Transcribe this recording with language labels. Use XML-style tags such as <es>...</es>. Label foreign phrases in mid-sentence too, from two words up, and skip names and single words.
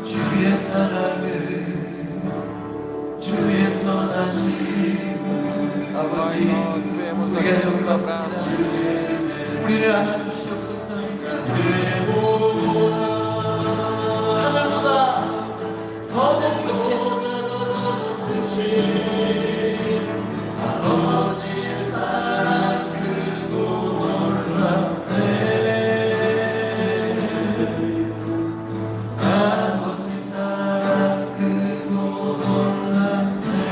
<ko>주의 사랑을 주의 선하심을</ko> <pt>Pai, nós vemos aqui os abraços.</pt> <ko>우리를 안아주시옵소서. 하늘보다 더 높으신 아버지의 사랑 크고 놀랍네 아버지 사랑 크고 놀랍네</ko>